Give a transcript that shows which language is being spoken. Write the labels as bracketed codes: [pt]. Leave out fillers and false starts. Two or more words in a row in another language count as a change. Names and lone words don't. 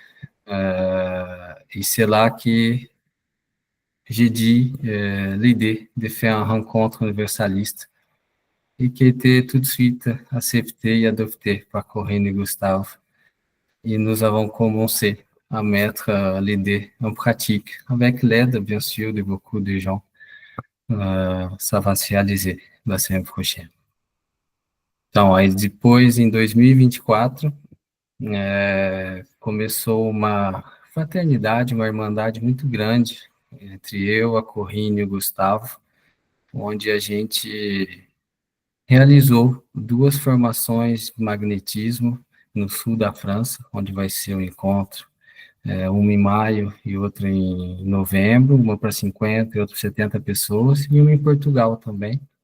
[fr] Et c'est là que j'ai dit l'idée de faire une rencontre universaliste et qui a été tout de suite acceptée et adoptée par Corinne et Gustave. Et nous avons commencé à mettre l'idée en pratique, avec l'aide, bien sûr, de beaucoup de gens. Ça va se réaliser la semaine prochaine. [pt] Então, aí depois, em 2024, começou uma fraternidade, uma irmandade muito grande entre eu, a Corinne e o Gustavo, onde a gente realizou 2 formações de magnetismo no sul da França, onde vai ser um encontro, uma em maio e outra em novembro, uma para 50 e outra para 70 pessoas, e uma em Portugal também.